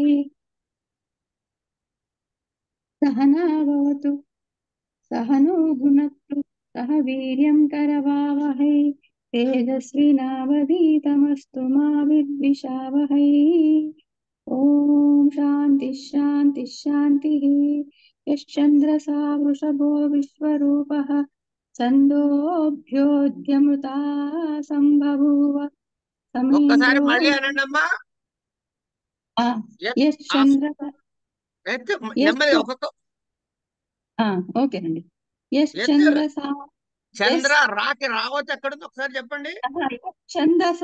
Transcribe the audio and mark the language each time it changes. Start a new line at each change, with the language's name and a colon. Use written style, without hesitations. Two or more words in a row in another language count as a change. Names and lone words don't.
Sanskrit: सहना भवतु सहनो भुनक्तु सह वीर्यं करवावहै तेजस्विनावधीतमस्तु मा विद्विषावहै. ॐ शान्ति शान्ति शान्तिः. यश्चन्द्रसा वृषभो विश्वरूपः छन्दोऽभ्योऽद्यमृता संबभूव
Telugu: ఒక్కసారి
Sanskrit: समीन्द्रो
Telugu: మళ్ళీ అనండి అమ్మా.
Sanskrit: यश्चन्द्रसा
Telugu: నెమ్మది
Sanskrit: यश्च
Telugu: ఒక్కొక్క ఓకేనండి. ఎత్తు.
Sanskrit: యశ్చంద్రసా చంద్ర యస్
Telugu: రాకి రావద్దు, ఎక్కడుంది ఒకసారి చెప్పండి.
Sanskrit: ఛందసా